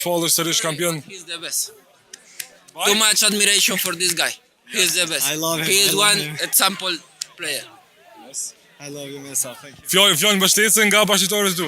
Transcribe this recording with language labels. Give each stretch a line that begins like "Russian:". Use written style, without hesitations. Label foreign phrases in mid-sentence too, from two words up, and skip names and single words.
Albanian: Falësh sërish kampion.
English: He's the best. Too much admiration for this guy. He's the best. I love him. He is I love one him. example player. I love you, Mesa. Thank you.
Albanian: Fjallë mbështetëse nga bashkëtorët tu.